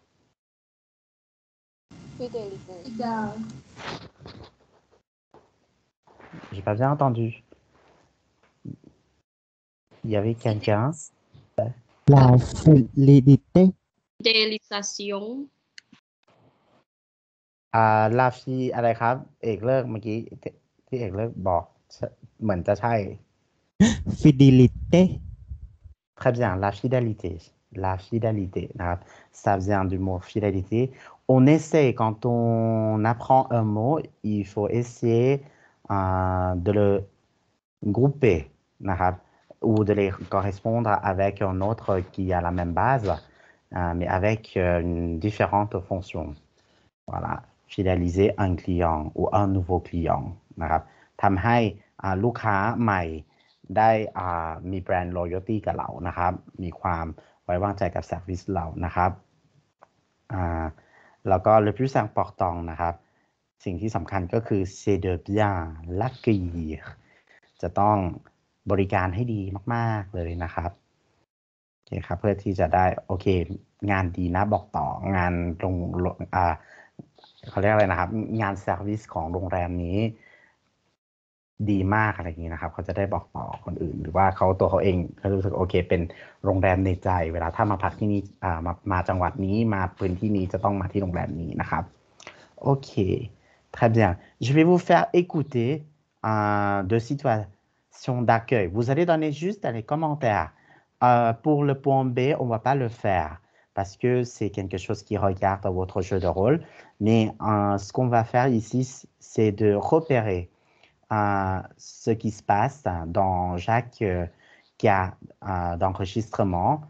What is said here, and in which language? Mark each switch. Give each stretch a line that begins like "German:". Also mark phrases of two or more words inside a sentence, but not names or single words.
French: Fidélité. J'ai pas bien entendu. Il y avait quelqu'un. La fidélité. Fidélisation.
Thai: ลาฟีอะไรครับ เอกเลิกเมื่อกี้ที่เอกเลิกบอกเหมือนจะใช่
French: Fidélité. Très bien, la fidélité. La fidélité. Ça vient du mot fidélité. On essaie, quand on apprend un mot, il faut essayer de le grouper ou de les correspondre avec un autre qui a la même base, mais avec une différente fonction. Voilà, fidéliser un client ou un nouveau client
Thai: นะครับทำให้ลูกค้าใหม่ได้มี
English: brand loyalty
Thai: กับเรานะครับมีความไว้วางใจกับ service เรานะครับแล้วก็
French: le plus important
Thai: นะครับสิ่งที่สำคัญก็คือ
French: c'est de bien l'accueillir
Thai: จะต้องบริการให้ดีมากๆเลยนะครับโอเคครับเพื่อที่จะได้โอเคงานดีนะบอกต่องาน เขาเรียกอะไรนะครับงานเซอร์วิสของโรงแรมนี้ดีมากอะไรอย่างนี้นะครับเขาจะได้บอกต่อคนอื่น หรือว่าตัวเขาเองเขารู้สึกโอเคเป็นโรงแรมในใจเวลาถ้ามาพักที่นี่มาจังหวัดนี้มาพื้นที่นี้จะต้องมาที่โรงแรมนี้นะครับโอเค
French: très bien je vais vous faire écouter deux situations d'accueil vous allez donner juste dans les commentaires pour le point B on va pas le faire parce que c'est quelque chose qui regarde votre jeu de rôle. Mais ce qu'on va faire ici, c'est de repérer ce qui se passe dans chaque cas d'enregistrement.